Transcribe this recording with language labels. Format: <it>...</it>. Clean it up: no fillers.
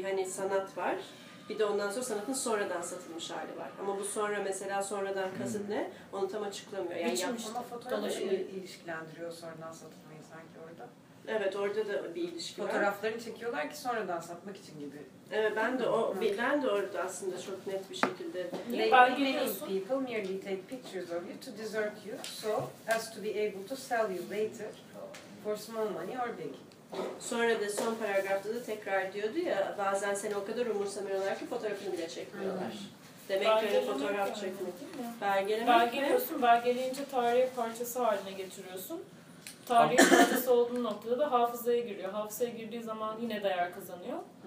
<tr>Bir hani sanat var, bir de ondan sonra sanatın sonradan satılmış hali var. Ama bu sonra mesela sonradan kasıt ne? Onu tam açıklamıyor. Yani biçim işte. Ama fotoğrafı ilişkilendiriyor sonradan satılmayı sanki orada. Evet, orada da bir ilişki var. Fotoğraflarını çekiyorlar ki sonradan satmak için gibi. Evet, ben de o bilen de orada aslında çok net bir şekilde.</tr> <en>Many people merely take pictures of you to desert you so as to be able to sell you later. For small money or big.</en> <tr>Sonra da son paragrafta da tekrar diyordu ya, bazen seni o kadar umursamıyorlar ki fotoğrafını bile çekmiyorlar. Demek ki öyle fotoğraf çekmek. Belgeliyorsun, belgeleyince tarihi parçası haline getiriyorsun. Tarihi parçası olduğun noktada da hafızaya giriyor. Hafızaya girdiği zaman yine değer kazanıyor.</tr>